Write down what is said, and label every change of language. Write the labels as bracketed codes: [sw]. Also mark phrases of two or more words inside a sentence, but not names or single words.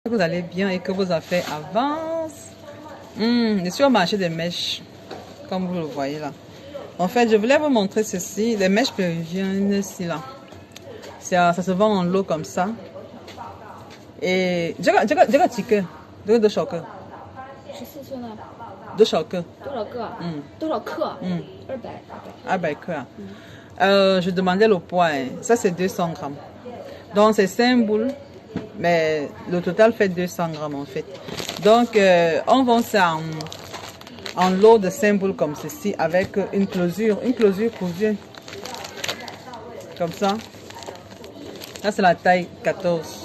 [fr] Que vous allez bien et que vos affaires avancent. Je suis au marché des mèches, comme vous le voyez là. En fait, je voulais vous montrer ceci, les mèches péruviennes ici là. Ça se vend en lot comme ça. [zh] Et 这个几个？这个多少个？ 14寸的，多少个？多少个？多少克？200 [fr] 克啊。Je demandais le poids, hein. Ça c'est 200 grammes. Donc c'est 5 boules. Mais le total fait 200 grammes en fait. Donc on vend ça en lot de 5 boules comme ceci avec une closure cousue. Comme ça. Là c'est la taille 14.